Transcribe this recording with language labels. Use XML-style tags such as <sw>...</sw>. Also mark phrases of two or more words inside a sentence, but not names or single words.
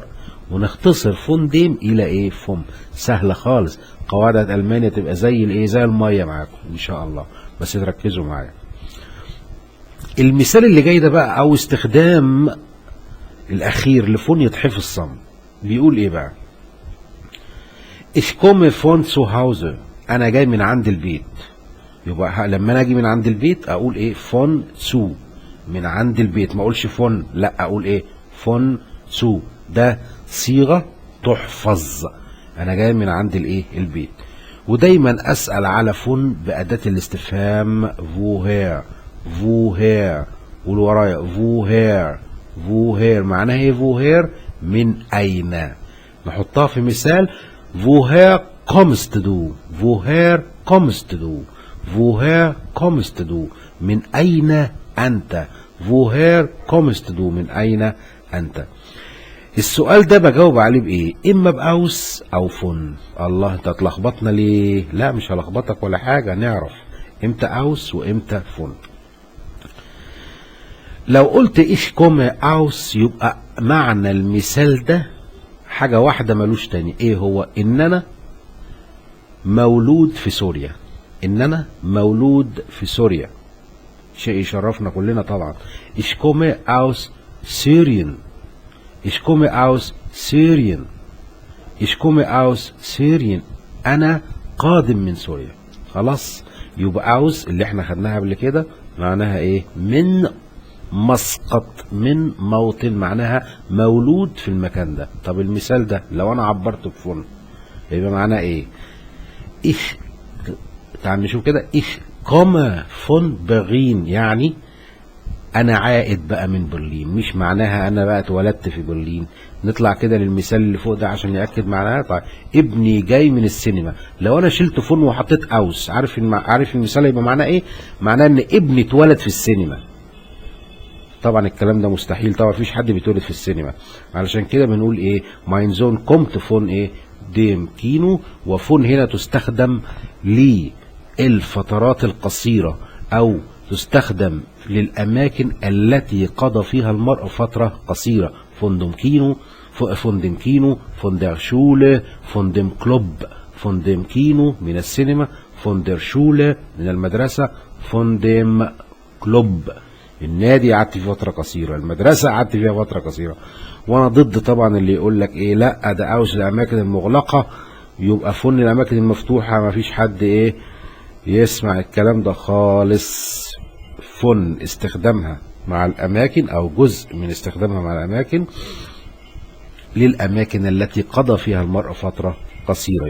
<ar>ونختصر فون ديم إلى إيه؟ فم. سهلة خالص. قواعد ألمانيا تبقى زي الإيه؟ زي المية معاكم إن شاء الله، بس تركزوا معايا. المثال اللي جاي ده بقى أو استخدام الأخير لفون يتحفظ صم. بيقول إيه بقى؟</ar> <de>Ich komme von zu Hause.</de> <ar>أنا جاي من عند البيت. يبقى لما انا اجي من عند البيت اقول ايه؟</ar> <de>von zu,</de> <ar>من عند البيت. ما اقولش فون، لا اقول ايه؟</ar> <de>von zu.</de> <ar>ده صيغه تحفظ. انا جاي من عند الايه؟ البيت. ودايما اسال على فون باداه الاستفهام woher. woher قول ورايا woher. woher معناها ايه؟ woher من اين. نحطها في مثال.</ar> <de>woher kommst du. woher kommst du. woher kommst du.</de> <ar>من أين أنت.</ar> <de>woher kommst du.</de> <ar>من أين أنت. السؤال ده بجاوب عليه بإيه؟ إما بأوس أو فن. الله أنت هتلخبطنا ليه؟ لا مش هلخبطك ولا حاجة، نعرف إمتى أوس وإمتى فن. لو قلت</ar> <de>ich komme aus</de> <ar>يبقى معنى المثال ده حاجة واحدة ملوش تاني. إيه هو؟ إن أنا مولود في سوريا. ان انا مولود في سوريا، شيء يشرفنا كلنا طبعا.</ar> <de>ich komme aus Syrien. ich komme aus Syrien. ich komme aus Syrien.</de> <ar>انا قادم من سوريا. خلاص، يبقى aus اللي احنا خدناها قبل كده معناها ايه؟ من مسقط، من موطن، معناها مولود في المكان ده. طب المثال ده لو انا عبرته بفن يبقى معناه ايه؟ ich تعال نشوف كده.</ar> <de>ich komme von Berlin</de> <ar>يعني انا عائد بقى من برلين، مش معناها انا بقى اتولدت في برلين. نطلع كده للمثال اللي فوق ده عشان نأكد معناها. طيب ابني جاي من السينما. لو انا شلت فون وحطيت اوس، عارف المثال يبقى معناه ايه؟ معناه ان ابني اتولد في السينما. طبعا الكلام ده مستحيل، طبعا مفيش حد بيتولد في السينما. علشان كده بنقول ايه؟</ar> <de>mein Sohn kommt von</de> <ar>ايه؟</ar> <de>dem Kino.</de> <ar>وفون هنا تستخدم للفترات القصيرة أو تستخدم للأماكن التي قضى فيها المرء فترة قصيرة.</ar> <de>von dem Kino, von dem Kino, von der Schule, von dem Club. von dem Kino</de> <ar>من السينما،</ar> <de>von der Schule</de> <ar>من المدرسة،</ar> <de>von dem Club</de> <ar>النادي قعدت فيه فترة قصيرة، المدرسة قعدت فيها فترة قصيرة. وانا ضد طبعا اللي يقول لك ايه لا ده اوس الاماكن المغلقة يبقى فن الاماكن المفتوحة مفيش حد يسمع الكلام ده خالص. فن استخدامها مع الأماكن أو جزء من استخدامها مع الأماكن للأماكن التي قضى فيها المرء فترة قصيرة.</ar>